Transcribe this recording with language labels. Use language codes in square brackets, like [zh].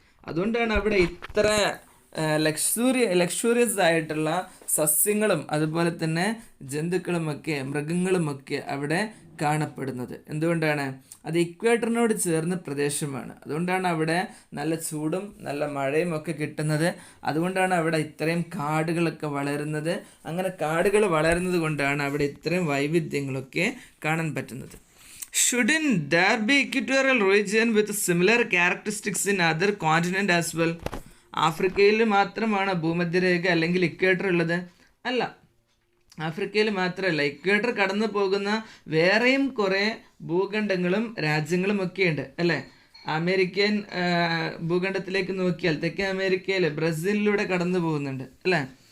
[ml] അതുകൊണ്ടാണ് അവിടെ ഇത്ര ലക്ഷൂറിയസ് ആയിട്ടുള്ള സസ്യങ്ങളും അതുപോലെ തന്നെ ജന്തുക്കളുമൊക്കെ മൃഗങ്ങളുമൊക്കെ അവിടെ കാണപ്പെടുന്നത്. എന്തുകൊണ്ടാണ്? അത് ഇക്വേറ്ററിനോട് ചേർന്ന പ്രദേശമാണ്. അതുകൊണ്ടാണ് അവിടെ നല്ല ചൂടും നല്ല മഴയും ഒക്കെ കിട്ടുന്നത്. അതുകൊണ്ടാണ് അവിടെ ഇത്രയും കാടുകളൊക്കെ വളരുന്നത്. അങ്ങനെ കാടുകൾ വളരുന്നത് കൊണ്ടാണ് അവിടെ ഇത്രയും വൈവിധ്യങ്ങളൊക്കെ കാണാൻ പറ്റുന്നത്. [en] Shouldn't there be equatorial region with similar characteristics in other continent as well? [ml] ആഫ്രിക്കയിൽ മാത്രമാണ് ഭൂമധ്യരേഖ അല്ലെങ്കിൽ ഇക്വേറ്റർ ഉള്ളത്? അല്ല, ആഫ്രിക്കയിൽ മാത്രമല്ല, ഇക്വേറ്റർ കടന്നു പോകുന്ന വേറെയും കുറേ ഭൂഖണ്ഡങ്ങളും രാജ്യങ്ങളും ഒക്കെ ഉണ്ട് അല്ലേ? അമേരിക്കൻ ഭൂഖണ്ഡത്തിലേക്ക് നോക്കിയാൽ തെക്കേ അമേരിക്കയിൽ ബ്രസീലിലൂടെ കടന്നു പോകുന്നുണ്ട് അല്ലേ?